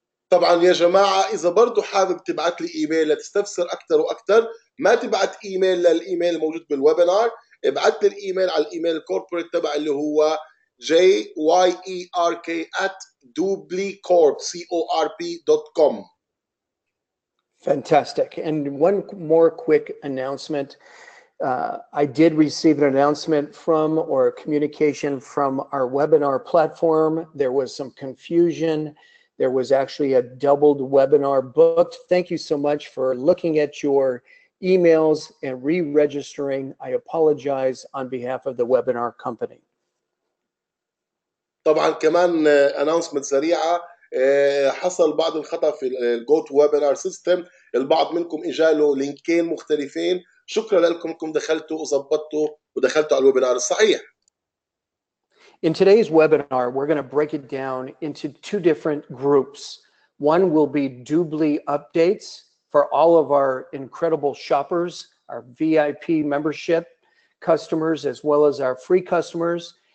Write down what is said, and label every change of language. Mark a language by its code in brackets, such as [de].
[ar] طبعا يا جماعة إذا برضو حابب تبعت لي إيميل لتستفسر أكثر وأكثر، ما تبعت إيميل للإيميل الموجود بالويبينار، ابعت لي الإيميل على الإيميل الكوربوريت تبع اللي هو JYERK@dublicorp.com. [en] Fantastic. And one more quick announcement. I did receive an announcement from or a communication from our webinar platform. There was some confusion. There was actually a doubled webinar booked. Thank you so much for looking at your emails and re-registering. I apologize on behalf of the webinar company. [ar] طبعا كمان announcement سريعة، حصل بعض الخطأ في الجو تو ويبينار سيستم، البعض منكم اجاله لينكين مختلفين، شكرا لكم انكم دخلتوا وظبطتوا ودخلتوا على الويبينار الصحيح. [en] In today's webinar, we're going to break it down into two different groups. One will be Dubli updates for all of our incredible shoppers, our VIP membership customers, as well as our free customers.